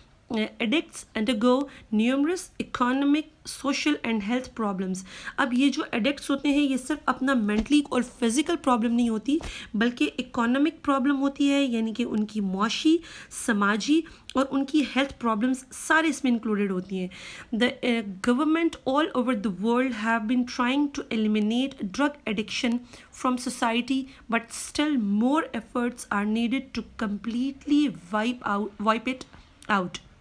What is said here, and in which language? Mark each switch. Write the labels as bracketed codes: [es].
[en] Addicts undergo numerous economic, social and health problems. [ur] اب یہ جو ایڈکٹس ہوتے ہیں, یہ صرف اپنا مینٹلی اور فزیکل پرابلم نہیں ہوتی, بلکہ اکانومک پرابلم ہوتی ہے, یعنی کہ ان کی معاشی, سماجی اور ان کی ہیلتھ پرابلمس سارے اس میں انکلوڈیڈ ہوتی ہیں. [en] The government all over the world have been trying to eliminate drug addiction from society, but still more efforts are needed to completely wipe it out.